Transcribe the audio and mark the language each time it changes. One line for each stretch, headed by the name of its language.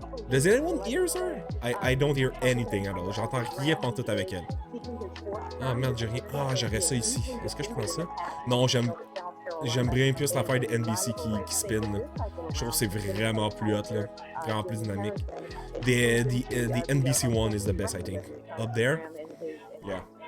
English: Does anyone hear her? I don't hear anything at all.
French: J'entends rien pantoute avec elle. Ah merde, j'ai rien. Ah, j'aurais ça ici. Est-ce que je prends ça? Non, j'aime bien plus l'affaire de NBC qui spin. Là. Je trouve que c'est vraiment plus hot, là. Vraiment plus dynamique.
English: The NBC one is the best, I think. Up there? Yeah.